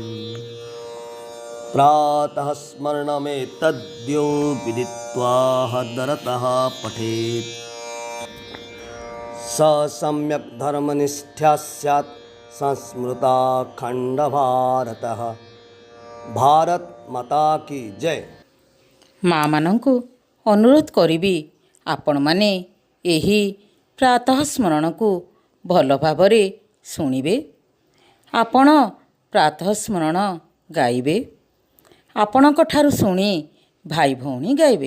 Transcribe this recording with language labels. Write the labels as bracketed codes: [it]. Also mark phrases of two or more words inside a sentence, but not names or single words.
[sa] प्रातः स्मरणमेतद्यो विदित्वा हृदरतः पठेत् स सम्यक् धर्मनिष्ठा स्यात् संस्मृता खण्डभारतः। [hi] भारत माता की जय। [or] ମାଁ ମାନଙ୍କୁ ଅନୁରୋଧ କରିବି ଆପଣ ମାନେ ଏହି ପ୍ରାତଃ ସ୍ମରଣ କୋ ଭଲ ଭାବରେ ଶୁଣିବେ। ଆପଣ ପ୍ରାତଃ ସ୍ମରଣ ଗାଇବେ। ଆପଣଙ୍କ ଠାରୁ ଶୁଣି ଭାଇ ଭଉଣୀ ଗାଇବେ।